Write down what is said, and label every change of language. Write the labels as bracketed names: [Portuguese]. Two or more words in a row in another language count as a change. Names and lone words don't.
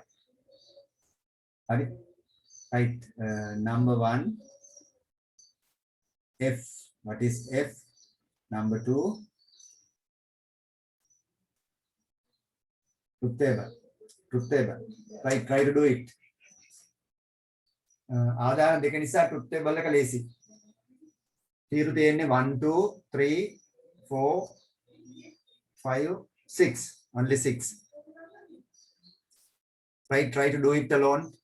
[Sinhala] හරි. [English] Right. Number 1 F. What is F? Number 2 truth table. Truth table. Right. Try to do it. [Sinhala] ආදාන දෙක නිසා [English] truth table [Sinhala] එක ලේසි. තීරු තියෙන්නේ 1 2 3 4 5 6. [English] Only 6. Right. Try to do it alone.